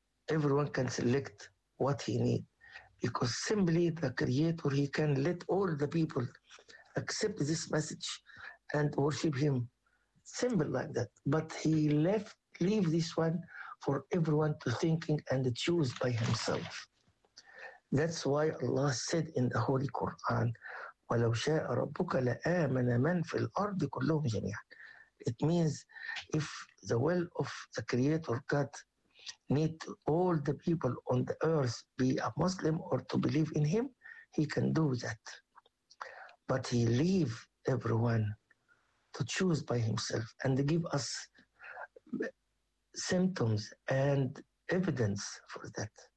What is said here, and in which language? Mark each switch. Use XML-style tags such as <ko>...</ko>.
<en>Everyone can select what he needs. Because simply the Creator, he can let all the people accept this message and worship him. Simple like that. But he leave this one for everyone to thinking and to choose by himself. That's why Allah said in the Holy Quran,</en> <ar>وَلَوْ شَاءَ رَبُّكَ لَآمَنَ مَنْ فِي الْأَرْضِ كُلُّهُمْ جَمِيعًا.</ar> <en>It means if the will of the Creator God need all the people on the earth be a Muslim or to believe in him, he can do that. But he leave everyone to choose by himself and give us symptoms and evidence for that.</en>